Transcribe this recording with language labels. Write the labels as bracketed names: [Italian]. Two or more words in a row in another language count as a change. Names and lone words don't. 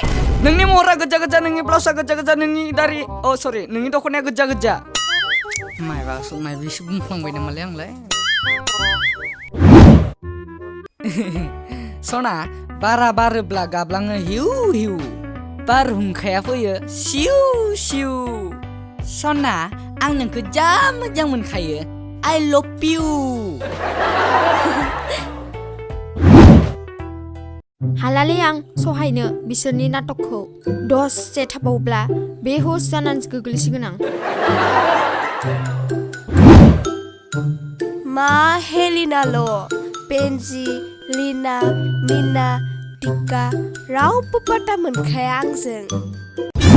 [Bodo] नोंनि महरा गोजा गोजा नोंनि ब्लाउसआ गोजा गोजा नोंनि दारि सरि नोंनि दख'नाया गोजा गोजा मायबासो बुंफ्लांबाय नामालै आंलाय सना बारा बारोब्ला गाबलाङो हिउ हिउ बारहुंखाया फैयो सिउ सिउ सना आं नोंखौ जा मोजां मोनखायो [English] I love you [Bodo] हालालै आं सहायनो बिसोरनि नाटकखौ दसे थाबावब्ला बेहुस जानानै गोग्लैसिगोन आं मा हेलिनाल' बेन्जि लिना मिना टिका रावबो पाता मोनखाया आंजों